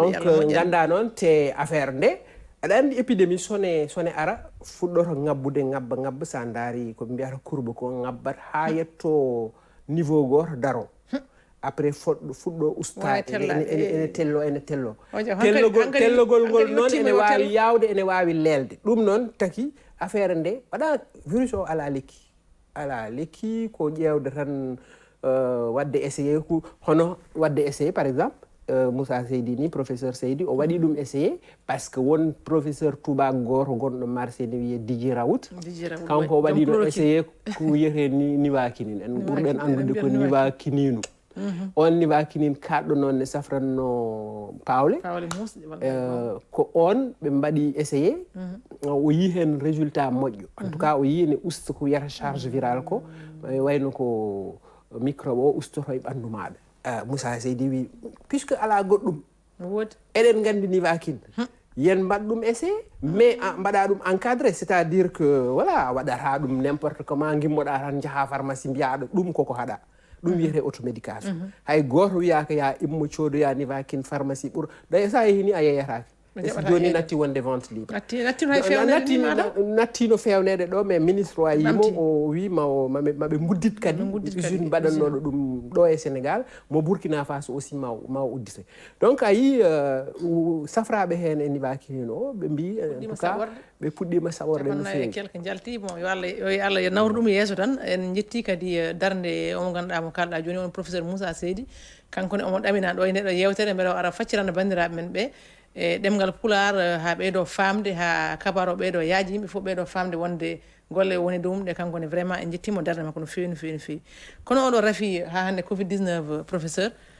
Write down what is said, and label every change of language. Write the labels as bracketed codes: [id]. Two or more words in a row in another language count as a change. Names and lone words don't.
[ff] donc ganda noon te affaire nde aɗa andi épidémie sone ara fuɗɗoto ngabbude ngabba sa daari ko mbiyata courbe ko ngabbat ha yetto niveau goto daro après fuɗɗo ustade ene tello tellogol ngol noon ene wawi yawde ene wawi lelde ɗum noon taki affaire nde waɗa virus o ala lekki ko ƴewde tan wadde essayé hono wadde essayé [fr] par exemple [ff] Moussa Seydi ni professeur Seydi o waɗi ɗum essayé [fr] par ce que [ff] won professeur Touba goto gonɗo marché ne wiye Dji Raoult kanko waɗi ɗo essayé ko wiyete niwakinin en ɓurɗen andude ko niwakininu on niwakinin kaɗɗo noon ne safranno pawle ko on ɓe mbaɗi essayé o yi hen résultat moƴƴo [fr] en tout cas [ff] o yi ne usta ko wiyata [fr] charge virale [ff] ko wayno ko microbe o ustoto e ɓandu maɗa Moussa Seydi wi puisque ala goɗɗum eɗen gandi nivaquine yen mbaɗ ɗum essai mais mbaɗa ɗum [fr] encadré c' est à dire que voilà [ff] waɗata ɗum n' [fr] importe comment [ff] gimmoɗa tan jaaha pharmacie mbiyaɗo ɗum koko haɗa ɗum wiyete automédication hay goto wiyaka ya immo codoya nivaquine pharmacie ɓuura day sa yeehi ni a yeyatake joni natti wonde [fr] vente libre [ff] nattino fewnede ɗo [fr] mais ministre [ff] o yimo o wi maɓe guddit kadi usine mbaɗannoɗo ɗum ɗo e sénégal mo Burkina Faso aussi ma uddite donc a yi safraɓe hen e nivaquine o ɓe mbi [fr] en tout cas [ff] ɓe puɗɗima saɓorde no fewi quelque jalti bon yo Allah yo nawru ɗum yeeso tan en jetti kadi darde omo ganduɗa mo kalɗa joni on professeur Moussa Seydi kankone omo ɗamina ɗo e ndeɗo yewtere mbeɗa ara faccirana bandiraɓe men ɓe e ɗemgal pular ha ɓeydo famde ha kabaro ɓeydo yaaji yimɓe fof ɓeydo famde wonde golle woni dow ɗe kankone vraiment en jettimo darde makko no fewi no fewi no fewi kono oɗo rafi ha hande covid 19 professeur